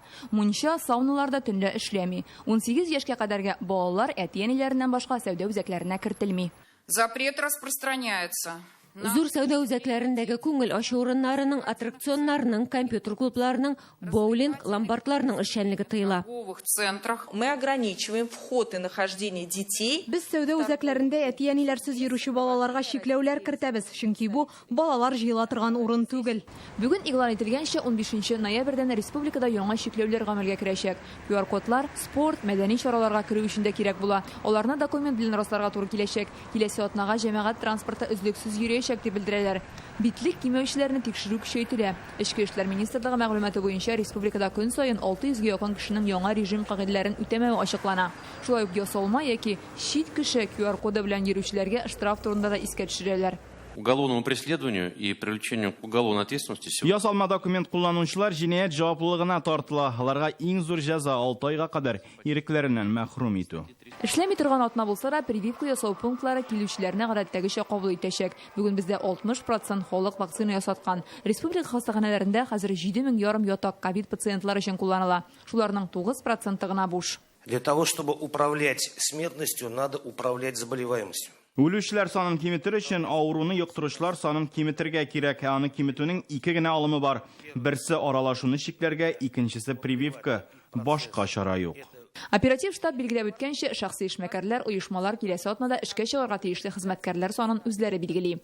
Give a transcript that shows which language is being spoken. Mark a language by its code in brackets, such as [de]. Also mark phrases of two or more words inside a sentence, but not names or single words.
[tt] Мунча сауналарда төнлә эшләми. 18 яшькә кадәрге балалар әтиәниләреннән башка сәүдә үзәкләренә кертелми. [ru] Запрет распространяется. [tt] Зур сәүдә үзәкләрендәге күңел ачу урыннарының, аттракционнарның, компьютер клубларының, боулинг, ломбардларның эшчәнлеге тыела. [ru] Мы ограничиваем вход и нахождение детей. [tt] Без сәүдә үзәкләрендә әтиәниләрсез йөрүче балаларга чикләүләр кертәбез, чөнки бу балалар җыела торган урын түгел. Бүген игълан ителгәнчә 15 ноябрьдән республикада яңа чикләүләр гамәлгә керәчәк. QR-кодлар спорт, мәдәни чараларга керү өчен дә кирәк була. Аларны документ белән расларга туры киләчәк. Киләсе атнага җәмәгать транспорты өзлексез йөрәчәк дип белдерәләр. Битлек кимәүчеләрне тикшерү көчәйтелә. Эчке эшләр министрлыгы мәгълүматы буенча республикада көн саен 600-гә якын кешенең яңа режим кагыйдәләрен үтәмәве ачыклана. Шулай ук ясалма яки чит кеше QR-коды белән йөрүчеләргә штраф турында да искә төшерәләр. [ru] Уголовному преследованию и привлечению к уголовной ответственности. [tt] Ясалма документ кулланучылар җинаять җаваплылыгына тартыла. Аларга иң зур җәза 6 айга кадәр ирекләреннән мәхрүм итү. Эшләми торган атна булса да, прививка ясау пунктлары килүчеләрне гадәттәгечә кабул итәчәк. Бүген бездә 60% халык вакцина ясаткан. Республика хастаханәләрендә хәзер 7,5 ятак ковид пациентлар өчен кулланыла. Шуларның 9% гына буш. [ru] Для того, чтобы управлять смертностью, надо управлять заболеваемостью. [tt] Үлүчеләр санын киметер өчен авыруны йоктыручылар санын киметергә кирәк. Аны киметүнең 2 генә алымы бар. Берсе аралашуны чикләргә, икенчесе прививка. Башка чара юк. Оператив штаб билгеләп үткәнчә, шәхси эшмәкәрләр, оешмалар киләсе атнада эшкә чыгарга тиешле хезмәткәрләр санын үзләре билгели.